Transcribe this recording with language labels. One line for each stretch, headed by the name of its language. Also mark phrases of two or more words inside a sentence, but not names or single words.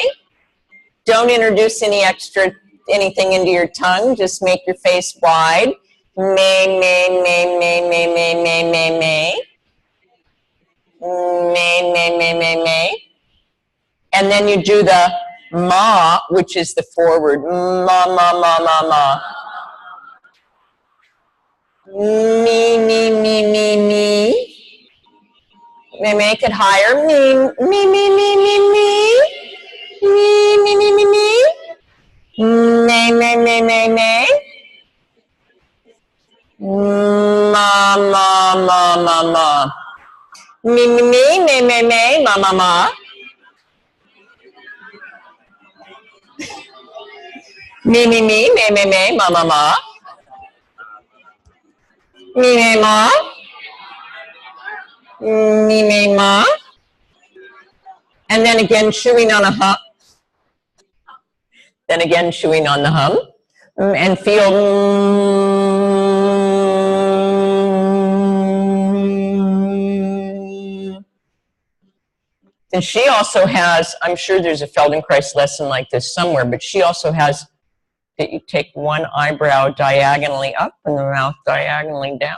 English: Don't introduce anything into your tongue. Just make your face wide. May, may, may, may, may, may, may, may, may. May, may, may, may, may. And then you do the ma, which is the forward. Ma, ma, ma, ma, ma. Me, me, me, me, me. They make it higher. Me, me, me, me, me, me. Me, me, me, me, me. May, may, may, may, may. Ma, ma, ma, ma, ma. Me, me, me, may, may, may, ma, ma, ma. Me, me, me, may, may, may, ma, ma, ma. Me, me, ma. Me, me, ma. And then again, chewing on a hum. Then again, chewing on the hum. And feel. And she also has, I'm sure there's a Feldenkrais lesson like this somewhere, but she also has that you take one eyebrow diagonally up and the mouth diagonally down.